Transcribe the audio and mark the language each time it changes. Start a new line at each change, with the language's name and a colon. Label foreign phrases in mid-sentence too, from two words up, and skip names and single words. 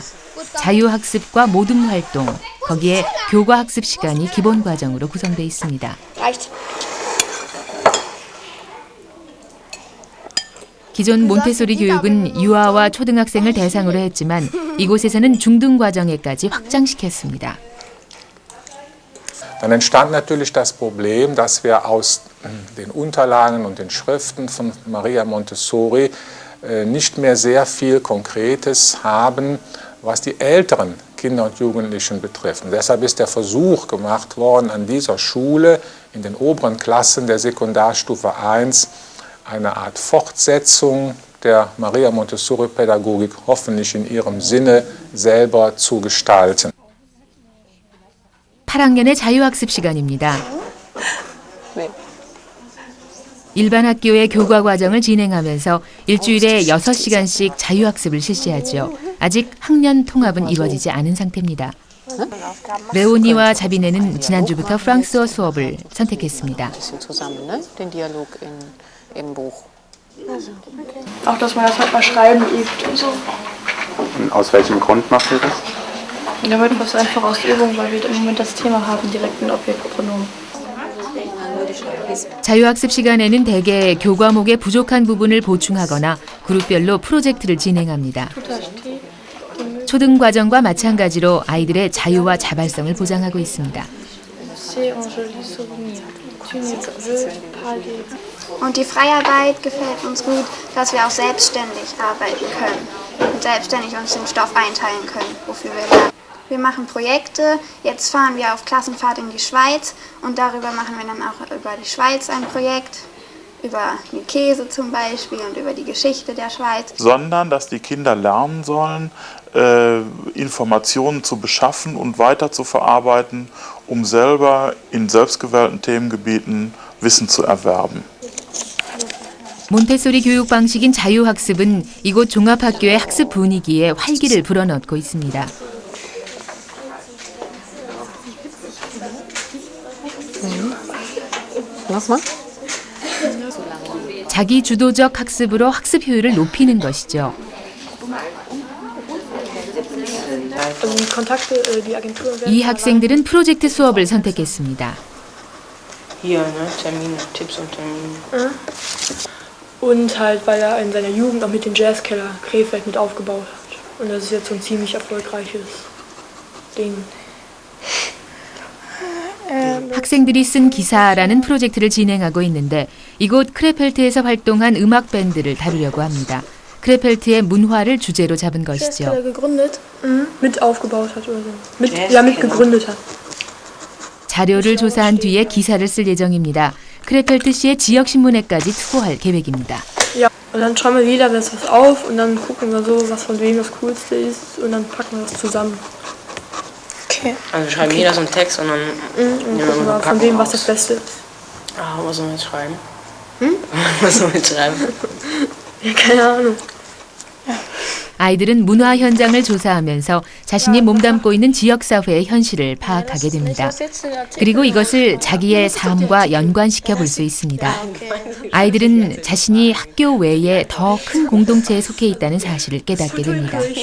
Korean: 자유학습과 모둠 활동, 거기에 교과학습 시간이 기본 과정으로 구성되어 있습니다. 기존 몬테소리 교육은 유아와 초등학생을 대상으로 했지만 이곳에서는 중등 과정에까지 확장시켰습니다.
German: Dann entstand natürlich das Problem, dass wir aus den Unterlagen und den Schriften von Maria Montessori nicht mehr sehr viel Konkretes haben, was die älteren Kinder und Jugendlichen betrifft. Und deshalb ist der Versuch gemacht worden, an dieser Schule in den oberen Klassen der Sekundarstufe 1 eine Art Fortsetzung der Maria Montessori-Pädagogik hoffentlich in ihrem Sinne selber zu gestalten.
Korean: 8학년의 자유학습 시간입니다. 일반 학교의 교과 과정을 진행하면서 일주일에 6시간씩 자유학습을 실시하죠. 아직 학년 통합은 이루어지지 않은 상태입니다. 레오니와 자비네는 지난주부터 프랑스어 수업을 선택했습니다.
German: Auch, dass man das halt mal schreiben übt und so. Und aus welchem Grund macht ihr das? Damit wir es einfach aus der Übung, weil wir im Moment das Thema haben, direkt ein Objektpronomen.
Korean: 자유학습 시간에는 대개 교과목의 부족한 부분을 보충하거나 그룹별로 프로젝트를 진행합니다. 초등 과정과 마찬가지로 아이들의 자유와 자발성을 보장하고 있습니다.
German: Und die Freiarbeit gefällt uns gut, dass wir auch selbstständig arbeiten können und selbstständig uns den Stoff einteilen können, wofür wir lernen. Wir machen Projekte, jetzt fahren wir auf Klassenfahrt in die Schweiz und darüber machen wir dann auch über die Schweiz ein Projekt, über den Käse zum Beispiel und über die Geschichte der Schweiz. Sondern, dass die Kinder lernen sollen, Informationen zu beschaffen und weiter zu verarbeiten, um selber in selbstgewählten Themengebieten Wissen zu erwerben.
Korean: 몬테소리 교육 방식인 자유학습은 이곳 종합학교의 학습 분위기에 활기를 불어넣고 있습니다. 자기 주도적 학습으로 학습 효율을 높이는 것이죠. 이 학생들은 프로젝트 수업을 선택했습니다.
German: Hier, ne? Termine, Tipps und Termine. Und halt, weil er in seiner Jugend auch mit dem Jazzkeller Krefeld mit aufgebaut hat. Und das ist jetzt so ein ziemlich erfolgreiches Ding.
Korean: 학생들이 쓴 기사라는 프로젝트를 진행하고 있는데 이곳 크레펠트에서 활동한 음악 밴드를 다루려고 합니다. 크레펠트의 문화를 주제로 잡은 것이죠.
German: Jazzkeller gegründet, mit aufgebaut hat oder so. Ja, mit gegründet hat.
Korean: 자료를 조사한 뒤에 기사를 쓸 예정입니다. 크레펠트시의 지역신문에까지 투고할 계획입니다.
German: Ja, und dann schreiben wir jeder was auf und dann gucken wir so, was von wem das Coolste ist und dann packen wir das zusammen. Okay. Also schreiben jeder so einen Text und dann Und gucken wir von wem was das Beste ist. Ah, was sollen wir jetzt schreiben? Was sollen wir jetzt schreiben? Ja, keine Ahnung.
Korean: 아이들은 문화 현장을 조사하면서 자신이 몸담고 있는 지역사회의 현실을 파악하게 됩니다. 그리고 이것을 자기의 삶과 연관시켜 볼 수 있습니다. 아이들은 자신이 학교 외에 더 큰 공동체에 속해 있다는 사실을 깨닫게 됩니다.